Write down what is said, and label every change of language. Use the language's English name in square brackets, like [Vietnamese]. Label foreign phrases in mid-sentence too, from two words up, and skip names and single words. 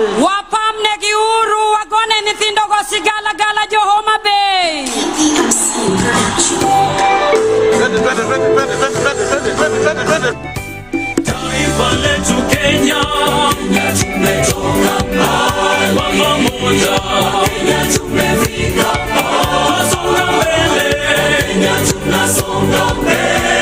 [Luo (Kenya and Tanzania)] Wapamne giuru wagone nithindogo sigala gala jo Homabay. [Swahili] Taifa letu Kenya, tumetoka mbali pamoja, tumefika tunasonga mbele, tunasonga mbele.